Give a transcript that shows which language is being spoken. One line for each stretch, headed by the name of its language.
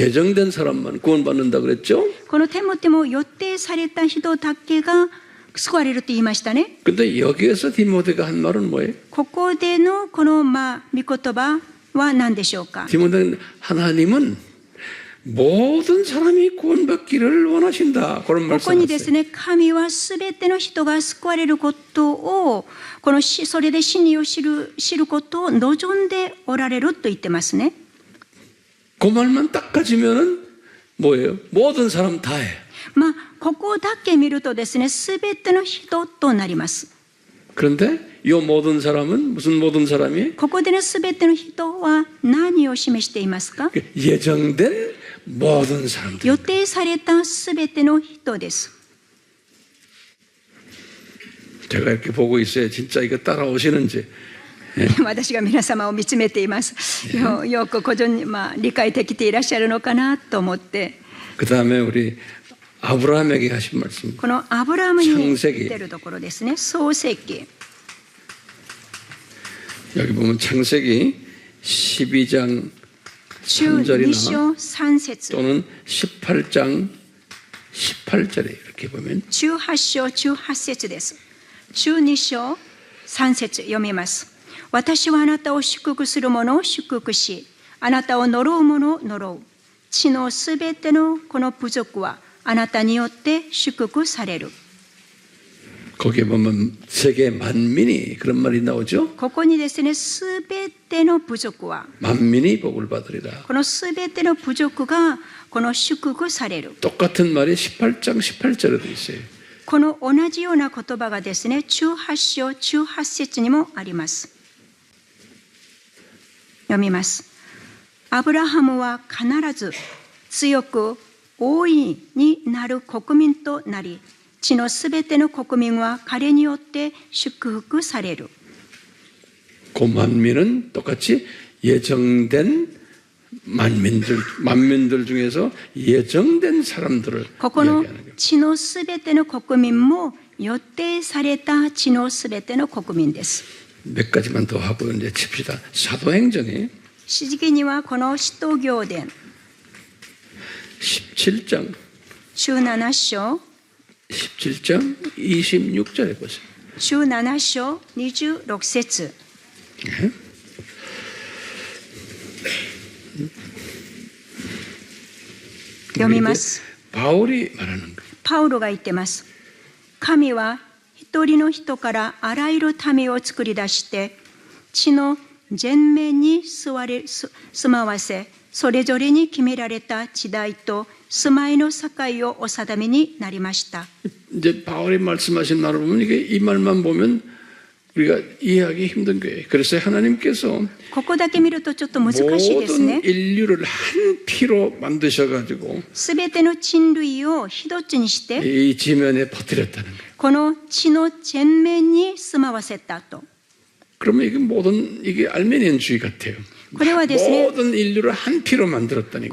Korean: 예정된 사람만 구원받는다 그랬죠.
Japanese: このテモテも予定された人だけが救われると言いましたね。
Korean: 근데 여기에서 디모데가 한 말은 뭐예요?
Japanese: ここでのこの御言葉は何でしょうか？
Korean: 디모데는 하나님은 모든 사람이 구원받기를 원하신다. 그런
Japanese: ここにです
Korean: 말씀을
Japanese: ね、神はすべての人が救われることを、それで真理を知ることを望んでおられると言ってますね。
Korean: 그 말만 딱 가지면은 뭐예요? 모든 사람 다 해.
Japanese: ここだけ見るとですね、すべての人となります。
Korean: 그런데 이 모든 사람은 무슨 모든 사람이?
Japanese: ここでのすべての人は何を示していますか？
Korean: 예정된 모든 사람들.
Japanese: 予定されたすべての人です。
Korean: 제가 이렇게 보고 있어요. 진짜 이거 따라오시는지.
Japanese: 私が皆様を見つめています。よく理解できていらっしゃるのかなと思って。
Korean: 그 다음에 우리 아브라함에게 하신 말씀.
Japanese: このアブラハムに言っているところですね。創世記。
Korean: 여기 보면 창세기 12장 2 3절이나
Japanese: 章3節
Korean: 또는 18장 18절에 이렇게 보면
Japanese: 18章18節です。12章3節読みます。私はあなたを祝福する者を祝福し、あなたを呪う者を呪う。地のすべてのこの部族はあなたによって祝福される。
Korean: 거기에 보면 세계 만민이 그런 말이 나오죠.
Japanese: ここにですね、すべての部族は
Korean: 만민이 복을 받으리라.
Japanese: このすべての部族がこの祝福される。
Korean: 똑같은 말이 18장 18절에도 있어요.
Japanese: この同じような言葉がですね、18章18節にもあります。読みます。アブラハムは必ず強く大いになる国民となり、地のすべての国民は彼によって祝福される。
Korean: 그 만민은 똑같이 예정된 만민들 중에서 예정된 사람들을
Japanese: ここの
Korean: 이야기하는 거예요.
Japanese: 地のすべての国民も予定された地のすべての国民です。
Korean: 몇 가지만 더 하고 이제 칩시다. 사도행전이
Japanese: 詩式にはこの使徒行伝
Korean: 17장
Japanese: 17章
Korean: 17장 26절에 보세요.
Japanese: 17章26節
Korean: 네.
Japanese: 読みます。
Korean: 바울이 말하는 거예요.
Japanese: パウロが言ってます。神は一人の人からあらゆる民を作り出して地の全面に住まわせ、それぞれに決められた地代と住まいの境をお定めになりました。
Korean: 이제 바울이 말씀하신 말을 보면 이게 이 말만 보면 우리가 이해하기 힘든 거예요. 그래서 하나님께서
Japanese: ここだけ見るとちょっと難しいですね。
Korean: 모든 인류를 한 피로 만드셔가지고
Japanese: すべての人類を一つにして
Korean: 이 지면에 퍼뜨렸다는 거예요.
Japanese: この地の全面に住まわせたと。
Korean: 그러면 이게 모든 이게 알메니안주의 같아요.
Japanese: これはですね、
Korean: 모든 인류를 한 피로 만들었다니까.